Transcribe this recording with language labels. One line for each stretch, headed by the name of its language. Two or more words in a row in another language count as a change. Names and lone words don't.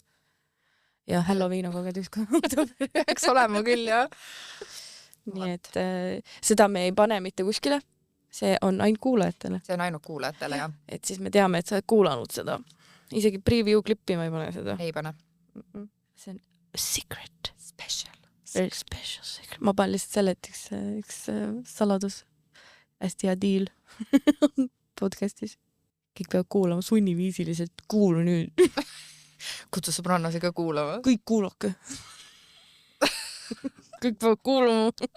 Estonian: Ja Halloween on 31 oktoober. Eks olema küll, jah. Nii et seda me ei pane mitte kuskile. See on ainult kuulajatele. See on ainult kuulajatele, jah. Et siis me teame, et sa oled kuulanud seda. Isegi preview klippi ma ei pane seda. Ei pane. See on secret.
English: Special. Very special secret.
Estonian: Ma panen lihtsalt selle, et üks saladus. Hästi hea deal podcastis. kõik peavad kuulama sunniviisiliselt, kuulu nüüd. kutsu sõbrannasi ka kuulama. Kõik kuulake. kõik peavad kuulama.